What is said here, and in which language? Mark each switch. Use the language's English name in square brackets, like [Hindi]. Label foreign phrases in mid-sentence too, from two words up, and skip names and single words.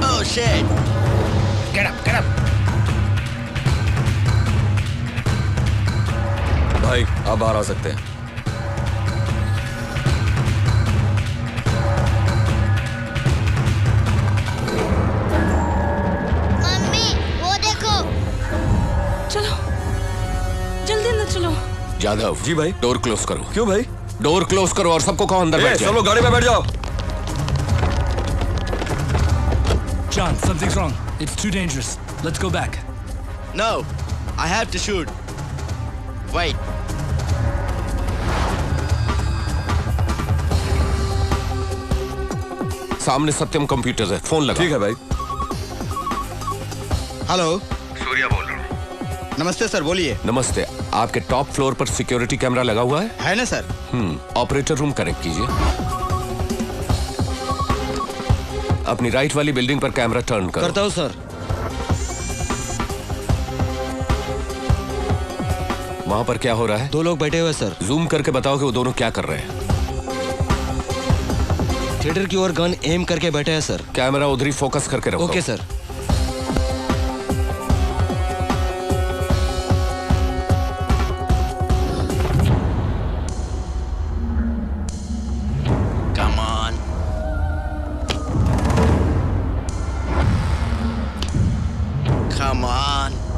[English] shit. Get up, get up. [Hindi] भाई आप बाहर आ सकते हैं। मम्मी वो देखो। चलो जल्दी अंदर चलो। जाधव जी भाई। [English] door close [Hindi] करो। क्यों भाई? [English] door close [Hindi] करो और सबको कहो अंदर बैठ जाओ। सब लोग गाड़ी में बैठ जाओ। [English] John, something's wrong. It's too dangerous. Let's go back. No, I have to shoot. Wait. [Hindi] सामने सत्यम कंप्यूटर है, फोन लगा। ठीक है भाई। हेलो, सूर्या बोल रहा हूँ। नमस्ते सर, बोलिए। नमस्ते, आपके [English] top floor [Hindi] पर [English] security camera [Hindi] लगा हुआ है ना सर? [English] operator room connect [Hindi] कीजिए। अपनी राइट वाली बिल्डिंग पर [English] camera turn [Hindi] करो। करता हूँ सर। वहां पर क्या हो रहा है? 2 लोग बैठे हुए सर। जूम करके बताओ कि वो दोनों क्या कर रहे हैं। थिएटर की ओर [English] gun aim [Hindi] करके बैठे हैं सर। कैमरा उधर ही फोकस करके रखो। [English] okay sir. Come on. Come on.